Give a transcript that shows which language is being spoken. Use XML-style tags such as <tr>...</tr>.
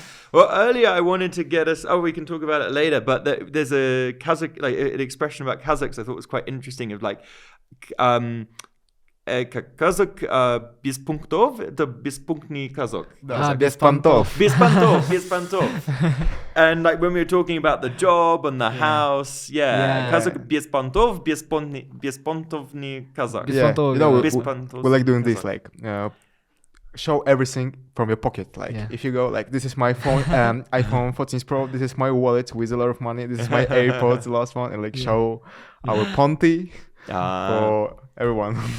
<en>Well, earlier I wanted to get us. Oh, we can talk about it later. But there's a Kazakh, like an expression about Kazakhs I thought was quite interesting. Of like,</en> <ru>Kazakh без пунктов, это беспунктный казак. Да, без понтов. Без понтов, без понтов.</ru> <en>And like when we were talking about the job and the house, Kazakh</en> <ru>без понтов, беспонтовный казак.</ru> <en>Yeah, you know,</en> <ru>Без понтов.</ru> <en>we like doing this, like show everything from your pocket. Like if you go like, this is my phone, iPhone 14 Pro, this is my wallet with a lot of money, this is my AirPods, the last one, and like show our ponti for everyone.</en>